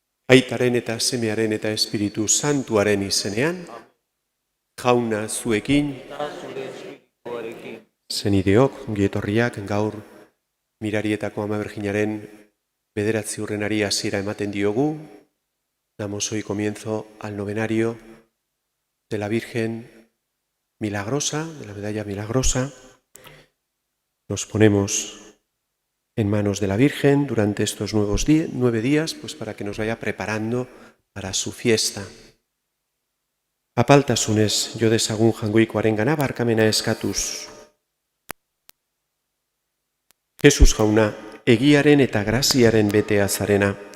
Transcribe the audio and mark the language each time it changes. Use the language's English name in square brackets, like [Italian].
[Basque] Aitaren eta Semearen eta Espiritu Santuaren izenean, jauna zuekin, zenideok, ongietorriak gaur Mirarietako Ama Berjinaren 9. urrenari hasiera ematen diogu. [Spanish] Damos hoy comienzo al novenario de la Virgen Milagrosa, de la medalla milagrosa. Nos ponemos en manos de la Virgen durante estos 9 días, pues para que nos vaya preparando para su fiesta. [Basque] Apaltasunez jo dezagun jangoikoarengana barkamena eskatuz. Jesus jauna, egiaren eta graziaren betea zarena.